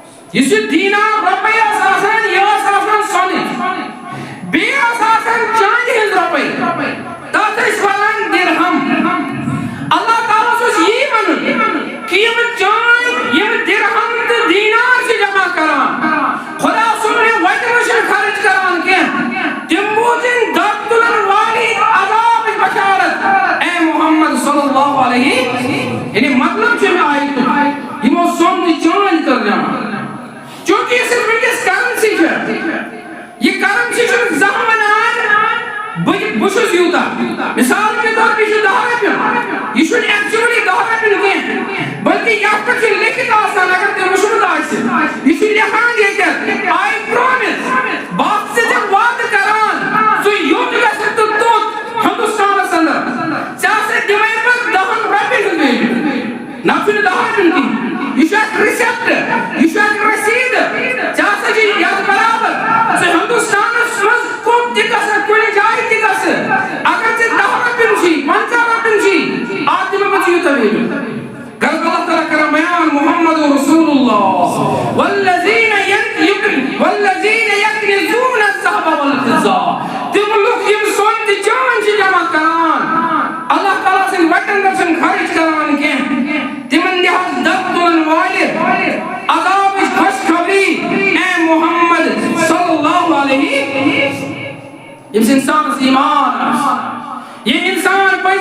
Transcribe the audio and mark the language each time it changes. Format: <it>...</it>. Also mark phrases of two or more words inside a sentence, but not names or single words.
<ks>یہ دینار رۄپیہِ ٲس آسان یہِ ٲس آسان سۄنٕچ بیٚیہِ ٲس آسان چاندِ ہٕنٛز رۄپَے تَتھ ٲسۍ وَنان دِرہم اللہ تعالیٰ اوس یی وَنُن کہ یِم چاندِ یِم دِرہم تہٕ دیٖنار چھِ جمع کران خدا صُبحن وَتہِ منٛز چھِنہٕ خرٕچ کران کینٛہہ تِم بوٗزِن دَب تُلن والی عذابٕچ بشارت اے محمد</ks> <ar>صلی اللہ علیہ</ar> <ks>یعنی مطلب چھُ مےٚ آیتُک یِمو سۄن تہٕ چاندِ کٔر جمع چونکہ یہ صرف وٕنکیٚس کرنسی چھِ یہ کرنسی چھُنہٕ زانٛہہ وَنان بہٕ چھُس یوٗتاہ</ks> <ur>مثال کے طور پہ</ur> <ks>یہِ چھُ 10 رۄپیہِ یہِ چھُنہٕ ایکچُؤلی 10 رۄپیہِ کینٛہہ بلکہ یتھ پٮ۪ٹھ چھُ لیکھِتھ آسان اگر تُہۍ وٕچھمُت آسہِ یہِ چھُ لیکھان ییٚتٮ۪تھ</ks> <en>I promise</en> <ks>بہٕ آسہٕ ژےٚ وعدٕ کران ژٕ یوٚت گژھکھ تہٕ توٚت ہندوستانس اندر ژےٚ ہسا دِمے بہٕ 10 رۄپیَن ہُنٛد ویلیوٗ نہ چھُنہٕ 10 رۄپیَن کینٛہہ یہ چھُ اکھ رِسیپٹ یہ چھُ اکھ رسیٖد ژےٚ ہسا چھِ یتھ برابر ژٕ ہندوستانس منٛز کوٚت تہِ گژھکھ کُنہِ جایہِ تہِ گژھٕ اگر ژےٚ 10 رۄپیَن چھِی 50 رۄپیَن چھِی اتھ دِمے بہٕ ژےٚ یوٗتاہ ویلیوٗ غرض اللہ تعالیٰ کران بیان محمد رسول اللہ والذین</ks> <ar>یکنزون الذهب والفضة</ar> <ks>تِم لُکھ یِم سۄن تہٕ چاندِ چھِ جمع کران اللہ تعالیٰ سٕنٛدۍ وَٹن پٮ۪ٹھ چھِنہٕ خرٕچ کران کینٛہہ تِمن دِ حظ دب تُلن والہِ عذابٕچ خوشخبری اے محمد</ks> <ar>صلی اللہ علیہ</ar> <ks>ییٚمِس اِنسانس ایمان آسہِ یہ انسان پٔزۍ</ks>